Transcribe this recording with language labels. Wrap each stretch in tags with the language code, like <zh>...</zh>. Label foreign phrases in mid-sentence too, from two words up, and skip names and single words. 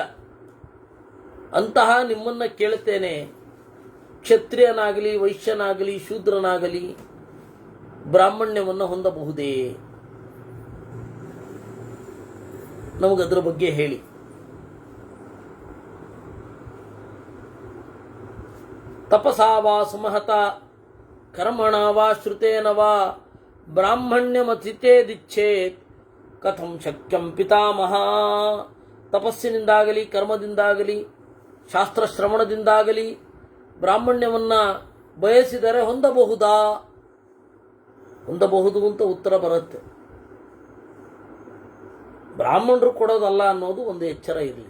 <kn>ಅಂತಹ ನಿಮ್ಮನ್ನ ಕೇಳ್ತೇನೆ, ಕ್ಷತ್ರಿಯನಾಗಲಿ ವೈಶ್ಯನಾಗಲಿ ಶೂದ್ರನಾಗಲಿ ಬ್ರಾಹ್ಮಣ್ಯವನ್ನು ಹೊಂದಬಹುದೇ? ನಮಗದರ ಬಗ್ಗೆ ಹೇಳಿ.</kn> <sa>ತಪಸಾ ವಾ ಸುಮಹತ ಕರ್ಮಣ ವಾ ಶ್ರುತೇನ ವಾ ಬ್ರಾಹ್ಮಣ್ಯಮತಿತೇದಿಚ್ಛೇತ್ ಕಥಂ ಶಕ್ಯಂ ಪಿತಾಮಹ.</sa> <kn>ತಪಸ್ಸಿನಿಂದಾಗಲಿ ಕರ್ಮದಿಂದಾಗಲಿ ಶಾಸ್ತ್ರಶ್ರವಣದಿಂದಾಗಲಿ ಬ್ರಾಹ್ಮಣ್ಯವನ್ನ ಬಯಸಿದರೆ ಹೊಂದಬಹುದಾ? ಹೊಂದಬಹುದು ಅಂತ ಉತ್ತರ ಬರುತ್ತೆ. ಬ್ರಾಹ್ಮಣರು ಕೊಡೋದಲ್ಲ ಅನ್ನೋದು ಒಂದು ಎಚ್ಚರ ಇರಲಿ.</kn>